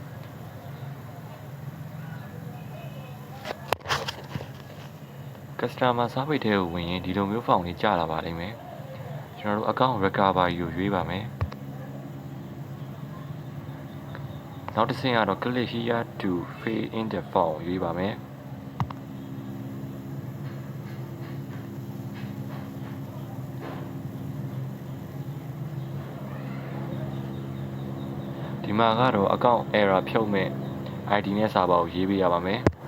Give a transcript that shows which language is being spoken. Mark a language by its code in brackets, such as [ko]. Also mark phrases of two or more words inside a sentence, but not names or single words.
[en] customer service [my] ထဲကိုဝင်ရင်ဒီလိုမျိုးဖောင်လေးကြာလာပါလိမ့်မယ်။ကျွန်တော်တို့ [en] account recovery [my] ကိုရွေးပါမယ်။ နောက်တစ်ဆင့်ကတော့ [en] click here to fill in the form [my] ရွေးပါမယ်။ဒီမှာကတော့ [en] account error [my] ဖြုတ်မဲ့ ID နဲ့စာပါကိုရေးပေးရပါမယ်။